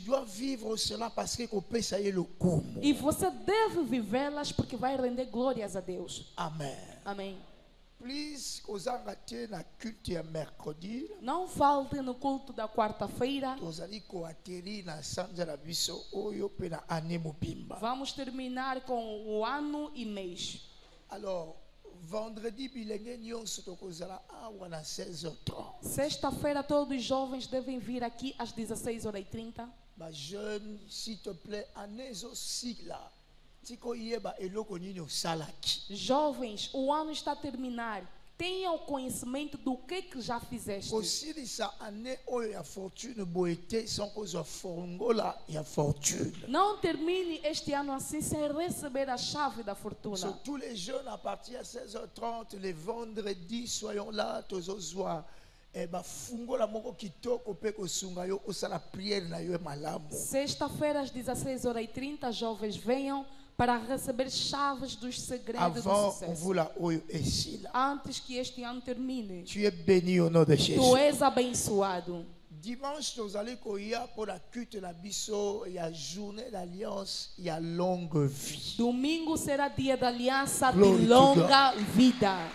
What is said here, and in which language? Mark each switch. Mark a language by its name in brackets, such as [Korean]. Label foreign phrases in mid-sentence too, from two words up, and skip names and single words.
[Portuguese] E você deve vivê-las porque vai render glórias a Deus. Amém. Amém. Please, não falte no culto da quarta-feira. Vamos terminar com o ano e mês. [French] Alors, vendredi, [Portuguese] sexta-feira, todos os jovens devem vir aqui às 16h30. [French] S'il te plaît, [Portuguese] jovens, o ano está a terminar. Tenha o conhecimento do que já fizeste. Não termine este ano assim sem receber a chave da fortuna. [French] Tous les jeunes à partir de 16h30, les vendredis, soyons là, tous os soirs. [Portuguese] Sexta-feira às 16h30, jovens venham para receber chaves dos segredos do sucesso. Antes que este ano termine. [French] Tu es béni au nom de Jésus. [Portuguese] Tu és abençoado. [French] Dimanche, nous allons courir pour la culte la biso et la journée d'alliance et la longue vie. [Portuguese] Domingo será dia da aliança de longa vida.